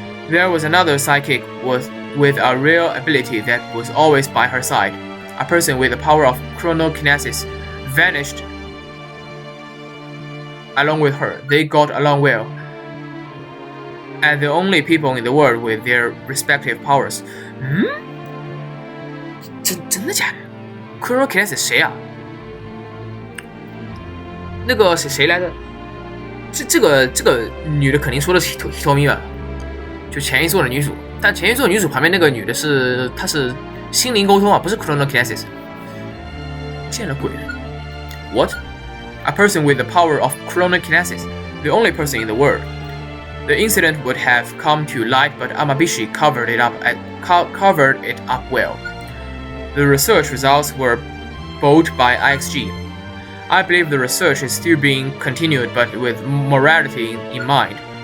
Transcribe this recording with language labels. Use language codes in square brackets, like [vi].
[en] There was another psychic with a real ability that was always by her side. A person with the power of chronokinesis vanished along with her. They got along well, and the only people in the world with their respective powers. [zh] 真的假的 ？chronokinesis 谁啊？那个谁来着？这个女的肯定说的是 Hitomi 吧？就前一座的女主，但前一座女主旁边那个女的她是心灵沟通啊，不是 chronokinesis。见了鬼了 ！ [en] What? A person with the power of chronokinesis, the only person in the world. The incident would have come to light, but Amabishi covered it up well. The research results were bought by IXG. I believe the research is still being continued, but with morality in mind.